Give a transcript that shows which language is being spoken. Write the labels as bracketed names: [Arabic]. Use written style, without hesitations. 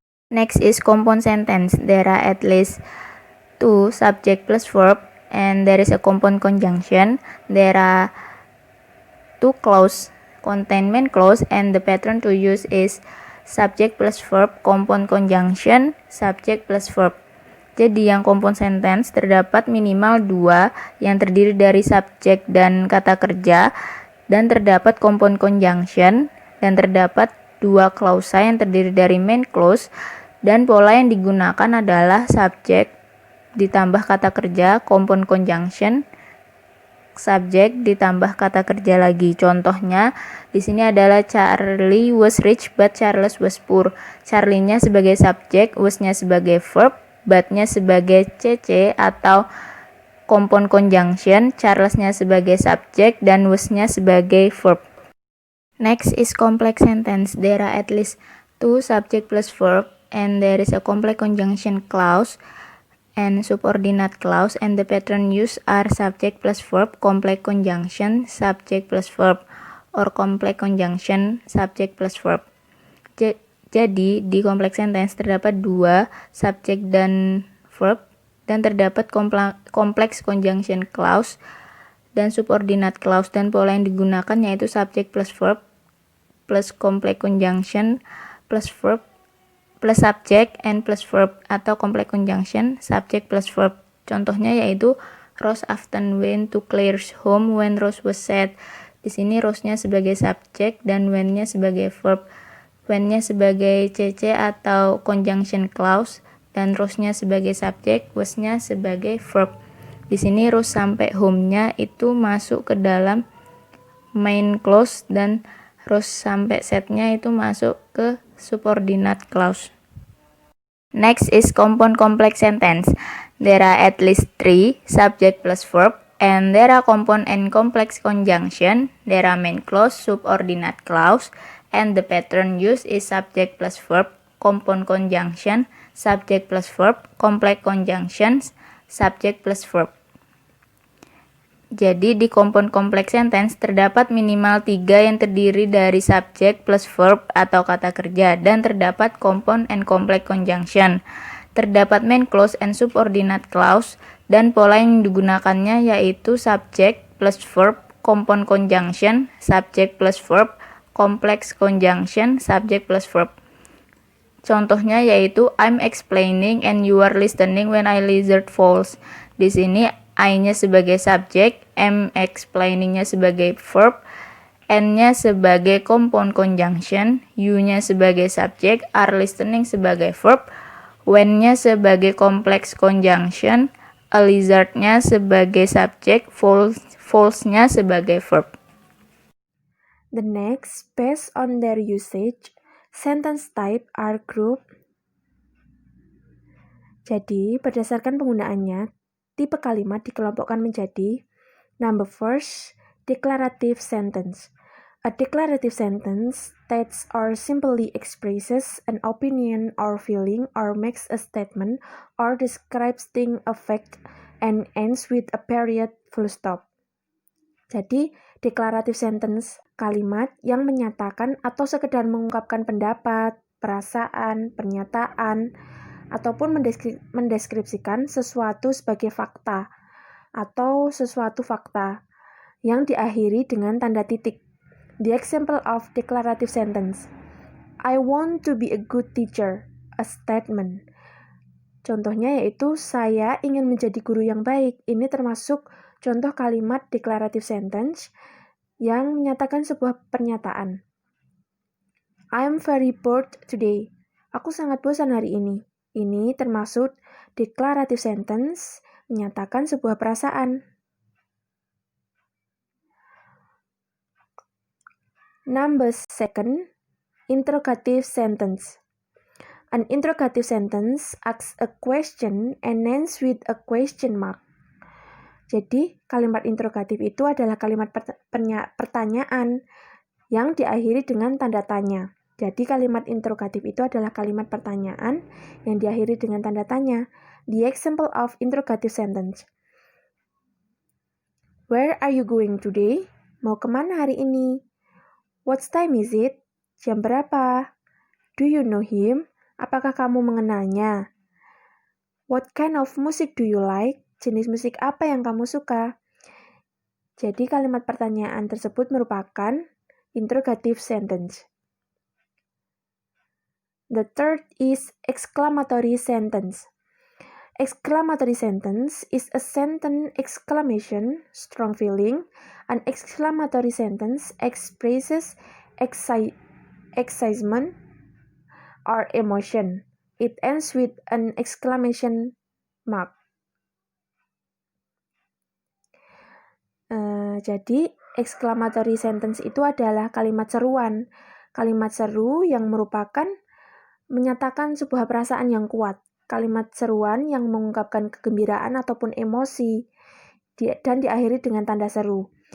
[English] Next is compound sentence. There are at least two subject plus verb and there is a compound conjunction. There are two clause, contain main clause, and the pattern to use is subject plus verb, compound conjunction, subject plus verb. [Indonesian] Jadi yang compound sentence terdapat minimal dua yang terdiri dari subjek dan kata kerja, dan terdapat compound conjunction, dan terdapat dua klausa yang terdiri dari main clause, dan pola yang digunakan adalah subjek ditambah kata kerja, compound conjunction, subjek ditambah kata kerja lagi. Contohnya di sini adalah [English] Charlie was rich but Charles was poor. [Indonesian] Charlie-nya sebagai subjek, was-nya sebagai verb, but-nya sebagai CC atau compound conjunction, Charles-nya sebagai subjek, dan was-nya sebagai verb. [English] Next is complex sentence. There are at least two subject plus verb and there is a complex conjunction clause and subordinate clause, and the pattern used are subject plus verb, complex conjunction, subject plus verb, or complex conjunction, subject plus verb. [Indonesian] Jadi di complex sentence terdapat dua subjek dan verb, dan terdapat complex conjunction clause dan subordinate clause, dan pola yang digunakan yaitu [English] subject plus verb plus complex conjunction plus verb [Indonesian] plus subject and plus verb, atau complex conjunction subject plus verb. Contohnya yaitu [English] Rose often went to Claire's home when Rose was sad. [Indonesian] Di sini Rose-nya sebagai subjek dan when-nya sebagai verb. When-nya sebagai CC atau conjunction clause, dan Rose-nya sebagai subjek, was-nya sebagai verb. Di sini Rose sampai home-nya itu masuk ke dalam main clause, dan Rose sampai sad-nya itu masuk ke subordinate clause. [English] Next is compound complex sentence. There are at least three subject plus verb and there are compound and complex conjunction. There are main clause, subordinate clause, and the pattern used is subject plus verb, compound conjunction, subject plus verb, complex conjunctions, subject plus verb. [Indonesian] Jadi di compound complex sentence terdapat minimal 3 yang terdiri dari subjek plus verb atau kata kerja, dan terdapat compound and complex conjunction. Terdapat main clause and subordinate clause, dan pola yang digunakannya yaitu subjek plus verb, compound conjunction, subjek plus verb, complex conjunction, subject plus verb. Contohnya yaitu [English] I'm explaining and you are listening when I lizard falls. [Indonesian] Di sini I-nya sebagai subjek, am explaining-nya sebagai verb, N-nya sebagai compound conjunction, you-nya sebagai subject, are listening sebagai verb, when-nya sebagai complex conjunction, a lizard-nya sebagai subject, false-nya sebagai verb. [English] The next, based on their usage, sentence type are grouped. [Indonesian] Jadi, berdasarkan penggunaannya, tipe kalimat dikelompokkan menjadi [English] number first, [Indonesian] declarative sentence. [English] A declarative sentence states or simply expresses an opinion or feeling or makes a statement or describes thing a fact and ends with a period full stop. [Indonesian] Jadi, declarative sentence kalimat yang menyatakan atau sekedar mengungkapkan pendapat, perasaan, pernyataan, ataupun mendeskripsikan sesuatu sebagai fakta atau sesuatu fakta yang diakhiri dengan tanda titik. [English] The example of declarative sentence. I want to be a good teacher. A statement. [Indonesian] Contohnya yaitu saya ingin menjadi guru yang baik. Ini termasuk contoh kalimat declarative sentence yang menyatakan sebuah pernyataan. [English] I'm very bored today. [Indonesian] Aku sangat bosan hari ini. Ini termasuk declarative sentence menyatakan sebuah perasaan. [English] Number second, interrogative sentence. An interrogative sentence asks a question and ends with a question mark. [Indonesian] Jadi, kalimat interrogatif itu adalah kalimat pertanyaan yang diakhiri dengan tanda tanya. Jadi, kalimat interrogatif itu adalah kalimat pertanyaan yang diakhiri dengan tanda tanya. [English] The example of interrogative sentence. Where are you going today? [Indonesian] Mau kemana hari ini? [English] What time is it? [Indonesian] Jam berapa? [English] Do you know him? [Indonesian] Apakah kamu mengenalnya? [English] What kind of music do you like? [Indonesian] Jenis musik apa yang kamu suka? Jadi kalimat pertanyaan tersebut merupakan interrogative sentence. [English] The third is exclamatory sentence. Exclamatory sentence is a sentence exclamation, strong feeling. An exclamatory sentence expresses excitement or emotion. It ends with an exclamation mark. [Indonesian] Jadi, exclamatory sentence itu adalah kalimat seruan. Kalimat seru yang merupakan menyatakan sebuah perasaan yang kuat. Kalimat seruan yang mengungkapkan kegembiraan ataupun emosi dan diakhiri dengan tanda seru.